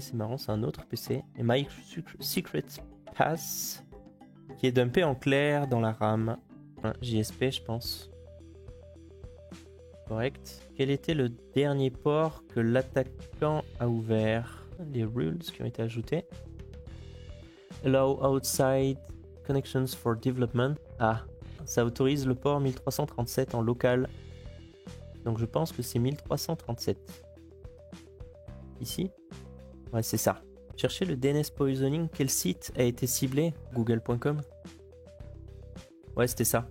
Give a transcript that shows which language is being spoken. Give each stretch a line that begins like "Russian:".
French: C'est marrant, c'est un autre PC. Et My Secret Pass. Qui est dumpé en clair dans la RAM. JSP, je pense. Correct. Quel était le dernier port que l'attaquant a ouvert? Les rules qui ont été ajoutés.
English: Allow outside connections for development.
French: Ah, ça autorise le port 1337 en local. Donc je pense que c'est 1337. Ici? Ouais, c'est ça. Cherchez le DNS poisoning. Quel site a été ciblé? Google.com. Ouais, c'était ça.